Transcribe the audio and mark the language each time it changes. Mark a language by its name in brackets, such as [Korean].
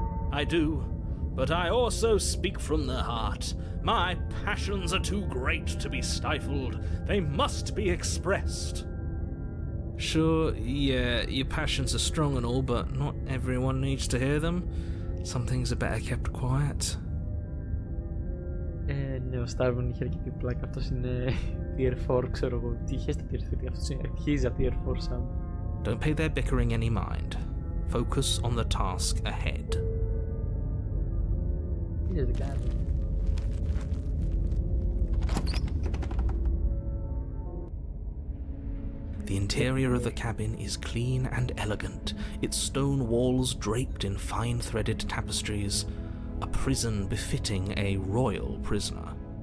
[English] I do, but I also speak from the heart. My passions are too great to be stifled. They must be expressed. Sure, yeah, your passions are strong and all, but not everyone needs to hear them. Some things are better kept quiet. [Greek] Ναι, ο Starvin είχε αρκετή πλάκα. Αυτός είναι tier 4, ξέρω εγώ. Τι είχε στα tier 3, αυτός είναι. [English] He's a tier 4 Sam. Don't pay their bickering any mind. Focus on the task ahead. [Greek] Τι λες, δεν κάνει. [English] The interior of the cabin is clean and elegant, its stone walls draped in fine-threaded tapestries, a prison befitting a royal prisoner.